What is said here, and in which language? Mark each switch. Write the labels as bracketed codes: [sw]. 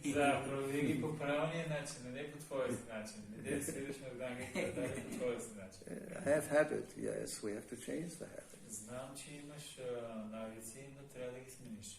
[bg] Да, прояви ги по правилния начин, а не по твоя си начин. Не да следиш на Врангата, по твоя си начин. [en] I have habit, yes, we have to change the habit. [bg] Знам, че имаш навици, но трябва да ги смениш.